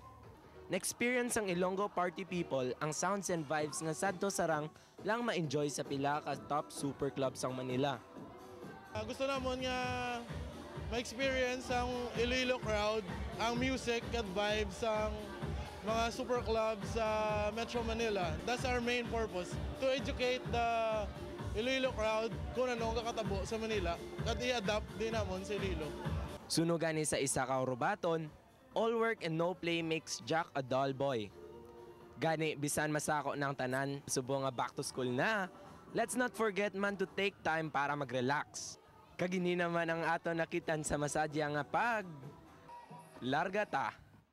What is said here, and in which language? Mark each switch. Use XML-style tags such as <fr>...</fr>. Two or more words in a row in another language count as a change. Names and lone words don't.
<hil>Na-experience ang Ilonggo</hil> <en>party people</en> <hil>ang</hil> <en>sounds and vibes</en> <hil>nga sadto sarang lang ma-enjoy sa pila ka</hil> <en>top super clubs</en> <hil>ang Manila. Gusto namon nga ma-experience ang Iloilo crowd, ang music at vibes ang mga</hil> <en>super clubs</en> <hil>sa Metro Manila.</hil> <en>That's our main purpose, to educate the Iloilo crowd</en> <hil>kung ano ang kakatabo sa Manila at i-adapt din namon sa Iloilo. Sunugan ni sa isa ka rubaton,</hil> <en>all work and no play makes Jack a dull boy.</en> <hil>Gani, bisan masako ng tanan, subo nga</hil> <en>back to school</en> <hil>na,</hil> <en>let's not forget</en> <hil>man</hil> <en>to take time</en> <hil>para mag-relax. Kagini naman ang ato nakitan sa masadya nga pag larga ta.</hil>